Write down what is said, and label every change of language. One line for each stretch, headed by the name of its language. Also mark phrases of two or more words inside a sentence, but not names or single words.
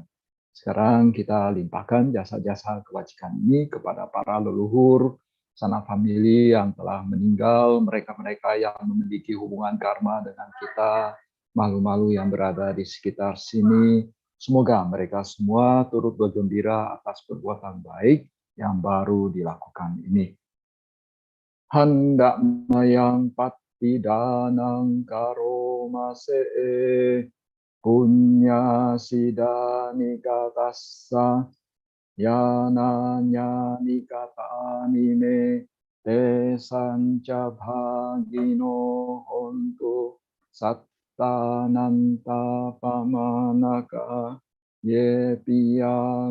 Indonesian: Sekarang kita limpahkan jasa-jasa kebajikan ini kepada para leluhur, sanak famili yang telah meninggal, mereka-mereka yang memiliki hubungan karma dengan kita, malu-malu yang berada di sekitar sini. Semoga mereka semua turut bergembira atas perbuatan baik yang baru dilakukan ini.
Pali: Hendak mayang patidanang karoma se punya sidani katassa yananya nikatani me te sanca bhagino hontu sattananta pamanaka ye piya